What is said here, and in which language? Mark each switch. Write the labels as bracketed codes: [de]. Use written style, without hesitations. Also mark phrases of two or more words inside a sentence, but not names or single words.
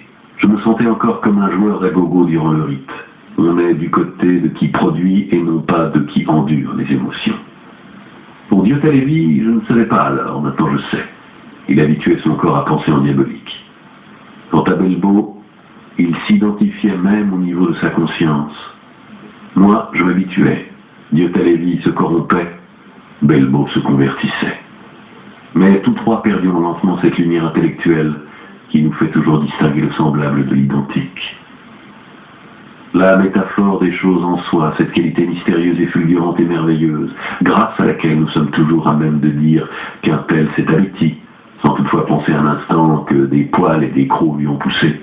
[fr] Je me sentais encore comme un joueur d'agogo durant le rite. On est du côté de qui produit et non pas de qui endure les émotions. Pour Diotallevi, je ne savais pas alors, maintenant je sais. Il habituait son corps à penser en diabolique. Quant à Belbo, il s'identifiait même au niveau de sa conscience. Moi, je m'habituais. Diotallevi se corrompait, Belbo se convertissait. Mais tous trois perdions lentement cette lumière intellectuelle qui nous fait toujours distinguer le semblable de l'identique. La métaphore des choses en soi, cette qualité mystérieuse et fulgurante et merveilleuse, grâce à laquelle nous sommes toujours à même de dire qu'un tel s'est abêti, sans toutefois penser un instant que des poils et des crocs lui ont poussé.